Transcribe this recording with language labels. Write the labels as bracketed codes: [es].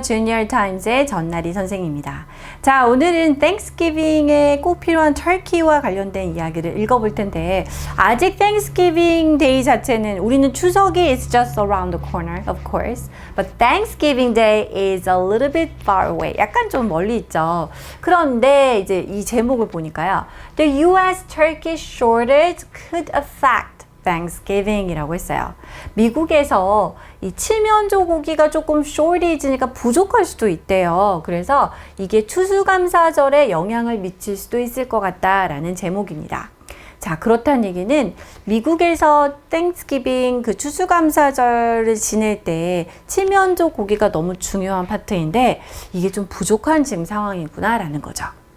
[ko] 주니어 타임즈의 전나리 선생입니다. 자, 오늘은 Thanksgiving에 꼭 필요한 터키와 관련된 이야기를 읽어볼 텐데 아직 Thanksgiving Day 자체는 우리는 추석이 [en] is just around the corner, of course. But Thanksgiving Day is a little bit far away. [ko] 약간 좀 멀리 있죠. 그런데 이제 이 제목을 보니까요. [en] The U.S. turkey shortage could affect Thanksgiving [ko] 이라고 했어요. 미국에서 이 칠면조 고기가 조금 shortage니까 부족할 수도 있대요. 그래서 이게 추수감사절에 영향을 미칠 수도 있을 것 같다라는 제목입니다. 자, 그렇다는 얘기는 미국에서 Thanksgiving 그 추수감사절을 지낼 때 칠면조 고기가 너무 중요한 파트인데 이게 좀 부족한 지금 상황이구나라는 거죠.